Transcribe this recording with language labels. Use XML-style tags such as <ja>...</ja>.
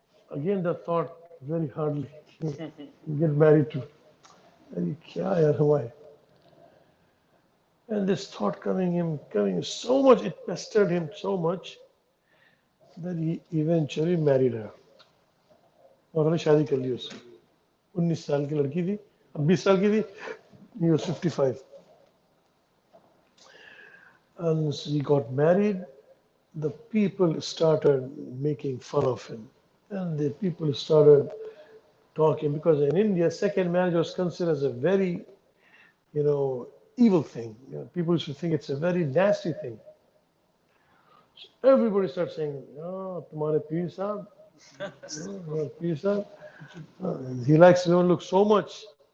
<en>Again, the thought very hardly get married to. Why? And this thought coming so much, it pestered him so much that he eventually married her.</en> <hi>और उन्होंने शादी कर ली उससे 19 साल की लड़की थी अब 20 साल की थी</hi> <en>he was 55 and he got married. The people started making fun of him and the people started talking because in India second marriage was considered as a very evil thing. People should think it's a very nasty thing. So everybody started saying, "Oh,</en> <hi>तुम्हारे पीर साहब, पीर साहब,</hi> <en>he likes women look so much.</en>